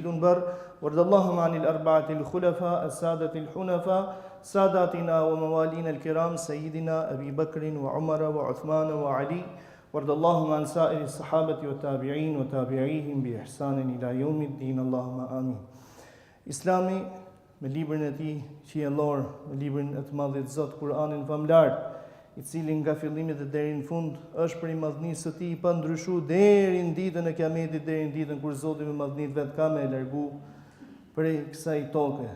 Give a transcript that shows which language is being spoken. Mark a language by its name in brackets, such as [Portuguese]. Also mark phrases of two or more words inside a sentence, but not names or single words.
[Arabic] بر وارض اللهم عن الأربعة الخلفاء السادة الحنفاء ساداتنا وموالينا الكرام سيدنا أبي بكر وعمر وعثمان وعلي. وارض اللهم عن سائر الصحابة والتابعين وتابعيهم بإحسان إلى يوم الدين. اللهم آمين. [Albanian] Islami me librin e tij qiellor, me librin e të Madhit Zot Kuranin famlar, i cili nga fillimi dhe deri në fund është për i madhnisë së tij pa ndryshuar deri në ditën e Kiametit, deri në ditën kur Zoti me madhnitë vet ka me largu prej kësaj toke.